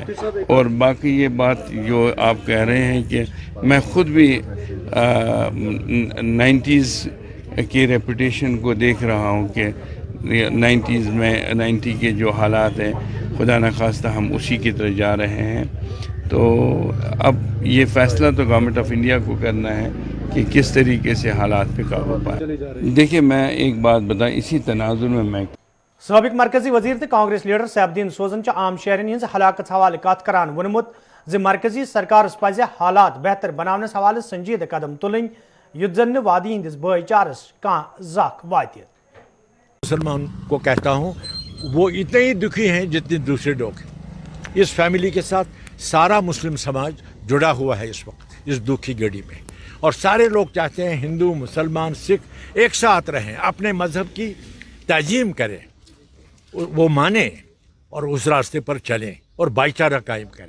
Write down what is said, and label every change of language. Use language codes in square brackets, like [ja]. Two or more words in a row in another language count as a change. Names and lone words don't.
[ur] اور باقی یہ بات جو آپ کہہ رہے ہیں کہ میں خود بھی 90s کی ریپوٹیشن کو دیکھ رہا ہوں کہ 90 کے جو حالات ہیں، خدا نخواستہ ہم اسی کی طرف جا رہے ہیں. تو اب یہ فیصلہ تو گورنمنٹ آف انڈیا کو کرنا ہے کہ کس طریقے سے حالات پہ قابو پائے. دیکھیے میں ایک بات بتائیں، اسی تناظر میں [ks] سابق مرکزی وزیر تو کانگریس لیڈر سیف الدین سوزن عام شہرین ہز ہلاکت حوالہ کت کران وونمت ز مرکزی سرکارس پزِ حالات بہتر بناونس حوالہ سنجیدہ قدم تلن یُتھ زن وادی ہندس بھائی چارس کانٛہہ زخ واتہِ. [ur] مسلمان کو کہتا ہوں وہ اتنے ہی دکھی ہیں جتنے دوسرے لوگ ہیں. اس فیملی کے ساتھ سارا مسلم سماج جڑا ہوا ہے اس وقت اس دکھ کی گھڑی میں، اور سارے لوگ چاہتے ہیں ہندو، مسلمان، سکھ ایک ساتھ رہیں، اپنے مذہب کی تعظیم کریں، وہ مانیں اور اس راستے پر چلیں اور بھائی چارہ قائم کریں.